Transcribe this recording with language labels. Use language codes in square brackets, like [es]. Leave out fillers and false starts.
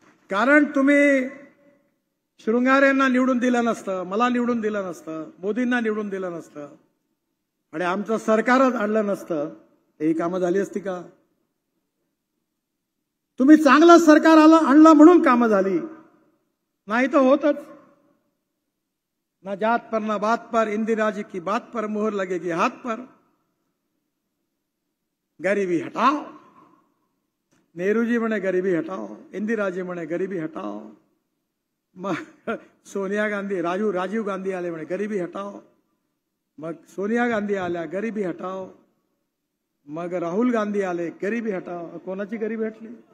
[mr] कारण तुम्ही शृंगारेंना निवडून दिलं नसतं, मला निवडून दिलं नसतं, मोदींना निवडून दिलं नसतं, आणि आमचं सरकारच आणलं नसतं, ही कामं झाली असती का? तुम्ही चांगलं सरकार आणलं म्हणून कामं झाली, नाही तर होतच. [hi] ना जात पर ना बात पर, इंदिरा जी की बात पर मोहर लगेगी हाथ पर. गरीबी हटाओ, [mr] नेहरू जी म्हणे गरीबी हटाओ, इंदिरा जी म्हणे गरीबी हटाओ, मग सोनिया गांधी, राजीव गांधी आले म्हणे गरीबी हटाओ, मग सोनिया गांधी आल्या गरीबी हटाओ, मग राहुल गांधी आले गरीबी हटाओ. कोणाची गरीबी हटली?